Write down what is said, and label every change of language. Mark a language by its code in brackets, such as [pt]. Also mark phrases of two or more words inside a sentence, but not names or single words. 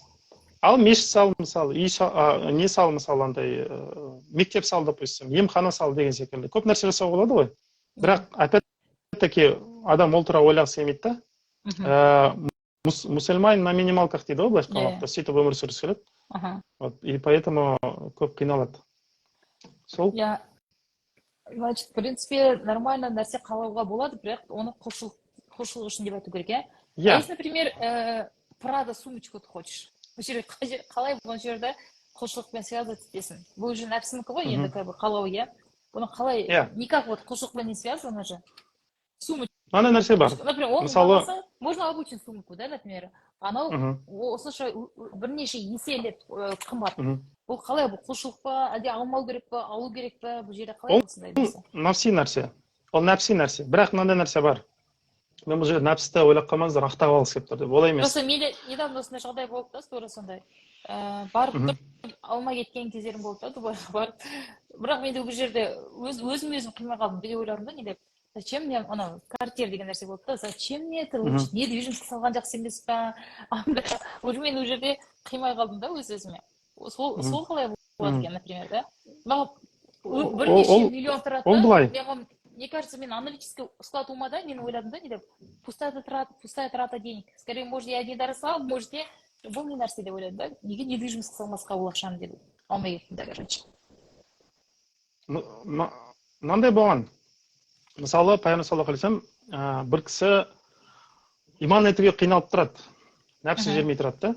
[kk] Ал мешіт сал, мысалы, не сал, мысалы, андай мектеп сал, допустим, емхана сал деген секілді. Көп нәрсе жасауға болады ғой. Бірақ опять-таки адам ол туралы ойлағысы келмейді да. Мұсылман [ru] на минималках [kk] дейді ғой, былайша қалғанда, сөйтіп өмір сүргісі келеді. [ru] И поэтому [kk] көп қиналады. Сол? [ru] Значит, в принципе, нормально [kk] нәрсе қалауға болады, бірақ оны құлшылық үшін деп айту керек, иә? [ru] Если, например, Прада сумочку ты хочешь, [kk] қалай бұл жерде құлшылықпен связывать етесің? Бұл уже нәпсінікі ғой, енді қалау, иә? Бұны қалай, [ru] никак вот құлшылықпен не связано же? Сумочка. [kk] Мана нәрсе бар. Например, он бағасы, [ru] можно обычный сумку, да, например? [kk] Анау осынша бірнеше еселеп қымбат. Бұл қалай, бұл құлшылық па, әлде алмау керек па, алу керек па, бұл жерде қалай осындай нәрсе? Нәпси нәрсе. Ол нәпси нәрсе. Бірақ мынандай нәрсе бар. Мен бұл жерде нәпсті ойлап қалмаңыздар, ақтап алғысы келіп тұр деп. Олай емес. Просто менде недавно осындай жағдай болды да, тура сондай. Барып алмай кеткен кездерім болды да, Дубайға барып. Бірақ менде бұл жерде өзім қимай қалдым. Біреу ойларым да, не деп, [ru] зачем мне, [kk] анау, квартира деген нәрсе болды да, [ru] зачем мне это, недвижимость [kk] салған жақсы емес па? Уже мен бұл жерде қимай қалдым да өз-өзіме. Сол қалай болады екен, например, да? Маған бірнеше миллион тұрады. [ru] Мне кажется, мен аналитический склад ума, [kk] да, мен ойладым да, не деп, [ru] пустая трата денег. Скорее, может, я не доросла, может, [kk] бұл не нәрсе деп ойладым, да? Неге недвижимость салмасқа ол ақшаны деді. Алмай кеттім да, короче. Мынандай болған. Мысалы, пайғамбар [ar] صلى الله عليه وسلم, [kk] бір кісі иман етуге қиналып тұрады. Нәпсі жермей тұрады да.